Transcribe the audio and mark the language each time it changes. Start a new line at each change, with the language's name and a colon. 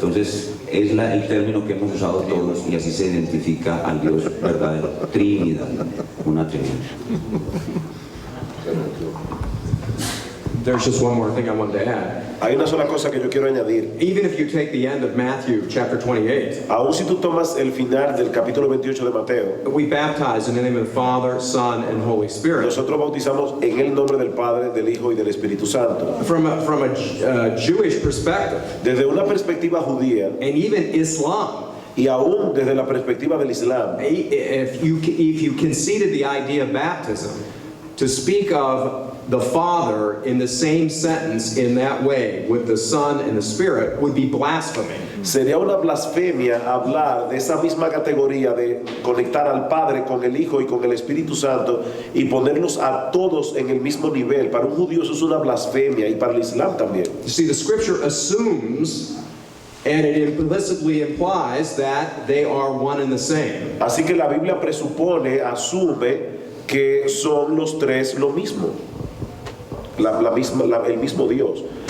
Spanish: Entonces es el término que hemos usado todos, y así se identifica al Dios verdadero: Trinidad, una Trinidad.
English: There's just one more thing I wanted to add.
Spanish: Hay una sola cosa que yo quiero añadir.
English: Even if you take the end of Matthew chapter 28,
Spanish: Aún si tú tomas el final del capítulo 28 de Mateo,
English: we baptize in the name of the Father, Son, and Holy Spirit.
Spanish: nosotros bautizamos en el nombre del Padre, del Hijo y del Espíritu Santo.
English: From a Jewish perspective,
Spanish: Desde una perspectiva judía
English: and even Islam,
Spanish: y aún desde la perspectiva del Islam,
English: if you conceded the idea of baptism, to speak of the Father in the same sentence in that way with the Son and the Spirit would be blasphemy.
Spanish: sería una blasfemia hablar de esa misma categoría de conectar al Padre con el Hijo y con el Espíritu Santo y ponerlos a todos en el mismo nivel. Para un judío eso es una blasfemia y para el Islam también.
English: You see, the Scripture assumes and it implicitly implies that they are one and the same.
Spanish: Así que la Biblia presupone, asume que son los tres lo mismo. El mismo Dios.